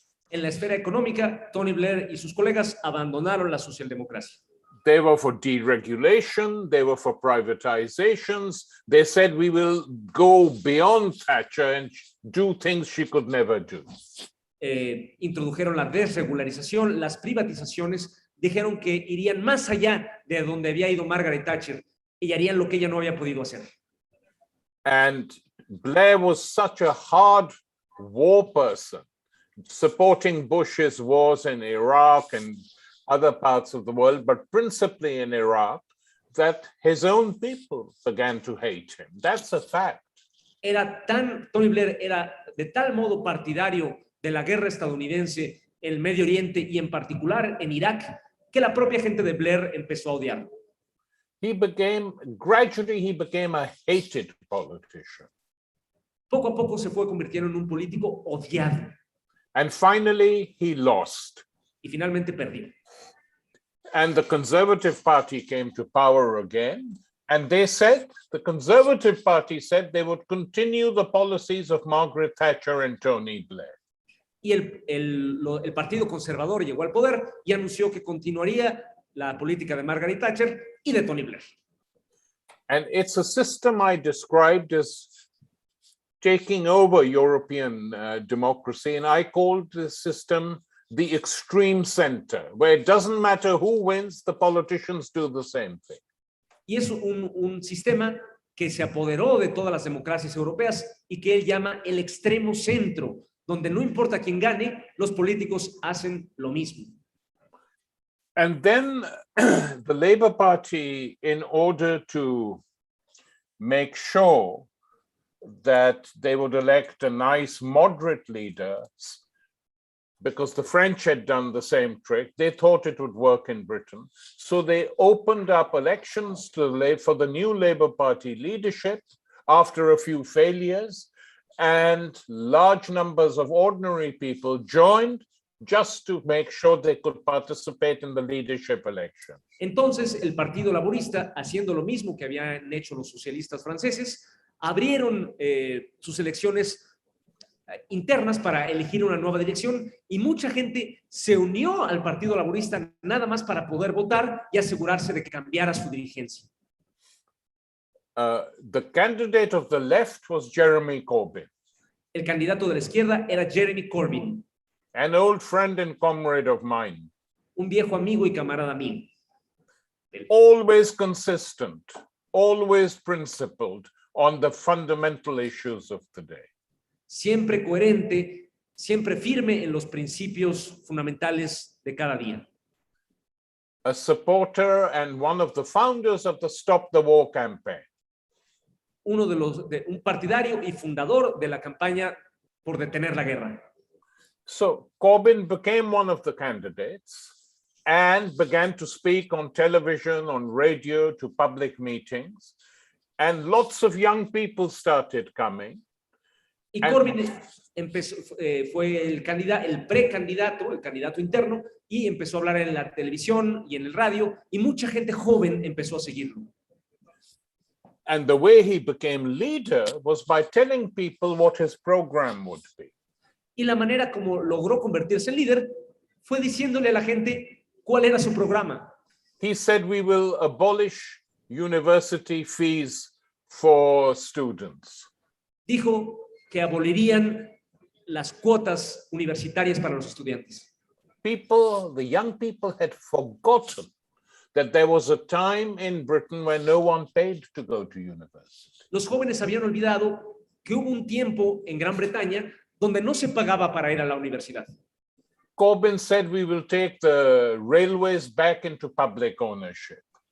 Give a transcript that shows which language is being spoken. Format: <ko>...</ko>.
<es>En la esfera económica, Tony Blair y sus colegas abandonaron la socialdemocracia.</es> <en>They were for deregulation, they were for privatizations. They said we will go beyond Thatcher and do things she could never do.</en> <es>Introdujeron la desregularización, las privatizaciones, dijeron que irían más allá de donde había ido Margaret Thatcher y harían lo que ella no había podido hacer.</es> <en>And Blair was such a hard war person, supporting Bush's wars in Iraq and other parts of the world, but principally in Iraq, that his own people began to hate him. That's a fact.</en> <es>Tony Blair era de tal modo partidario de la guerra estadounidense en el Medio Oriente y en particular en Irak, que la propia gente de Blair empezó a odiarlo.</es> <en>Gradually he became a hated politician.</en> <es>Poco a poco se fue convirtiendo en un político odiado.</es> <en>And finally he lost.</en> <es>Y finalmente perdió.</es> <en>And the Conservative Party came to power again. And the Conservative Party said they would continue the policies of Margaret Thatcher and Tony Blair.</en> <es>Y el Partido Conservador llegó al poder y anunció que continuaría la política de Margaret Thatcher y de Tony Blair.</es> <en>And it's a system I described as taking over European democracy. And I called this system the extreme center, where it doesn't matter who wins, the politicians do the same thing.</en> <es>Y es un sistema que se apoderó de todas las democracias europeas y que él llama el extremo centro, donde no importa quién gane, los políticos hacen lo mismo.</es> <en>And then the Labour Party, in order to make sure that they would elect a nice moderate leader, because the French had done the same trick, they thought it would work in Britain. So they opened up elections for the new Labour Party leadership after a few failures, and large numbers of ordinary people joined just to make sure they could participate in the leadership election.</en> <es>Entonces, el Partido Laborista, haciendo lo mismo que habían hecho los socialistas franceses, abrieron sus elecciones internas para elegir una nueva dirección y mucha gente se unió al Partido Laborista nada más para poder votar y asegurarse de que cambiara su dirigencia.</es> <en>The candidate of the left was Jeremy Corbyn.</en> <es>El candidato de la izquierda era Jeremy Corbyn.</es> <en>An old friend and comrade of mine.</en> <es>Un viejo amigo y camarada mío.</es> <en>Always consistent, always principled on the fundamental issues of the day.</en> <es>Siempre coherente, siempre firme en los principios fundamentales de cada día.</es> <en>A supporter and one of the founders of the Stop the War campaign.</en> <es>Un partidario y fundador de la campaña por detener la guerra.</es> <en>So Corbyn became one of the candidates. and began to speak on television, on radio, to public meetings. And lots of young people started coming.</en> <es>Y Corbyn empezó, fue el precandidato, el candidato interno, y empezó a hablar en la televisión y en el radio, y mucha gente joven empezó a seguirlo.</es> <en>And the way he became leader was by telling people what his program would be.</en> <es>Y la manera como logró convertirse en líder fue diciéndole a la gente cuál era su programa.</es> <en>He said, we will abolish university fees for students.</en> <es>Dijo que abolirían las cuotas universitarias para los estudiantes.</es> <en>People, the young people had forgotten that there was a time in Britain when no one paid to go to university.</en> <es>Los jóvenes habían olvidado que hubo un tiempo en Gran Bretaña donde no se pagaba para ir a la universidad.</es> <en>Corbyn said, we will take the railways back into public ownership.</en>